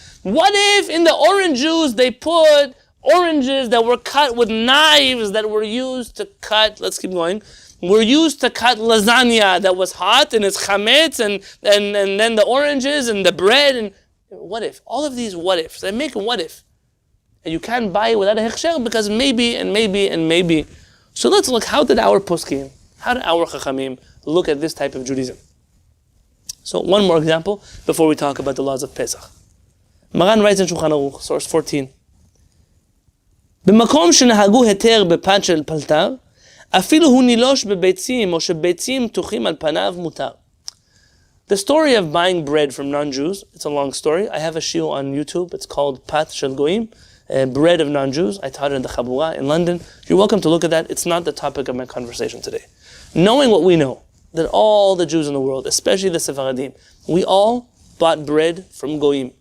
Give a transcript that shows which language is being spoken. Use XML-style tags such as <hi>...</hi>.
<en>What if in the orange juice they put oranges that were cut with knives that were used to cut, let's keep going, were used to cut lasagna that was hot and it's chametz and then the oranges and the bread and what if? All of these what ifs. They make a what if. And you can't buy it without a hechsher because maybe and maybe and maybe. So let's look, how did our poskim, how did our chachamim look at this type of Judaism? So one more example before we talk about the laws of Pesaḥ. Maran writes in Shulchan Aruch, source 14.</en> <he>במקום שנהגו היתר בפת של פלטר, אפילו הוא נילוש בביצים או שביצים פתוחים על פניו מותר.</he> <en>The story of buying bread from non-Jews, it's a long story. I have a shiur on YouTube. It's called Pat Shel Goyim, bread of non-Jews. I taught it in the Chabura in London. You're welcome to look at that. It's not the topic of my conversation today. Knowing what we know, that all the Jews in the world, especially the Sefaradim, we all bought bread from Goyim.</en>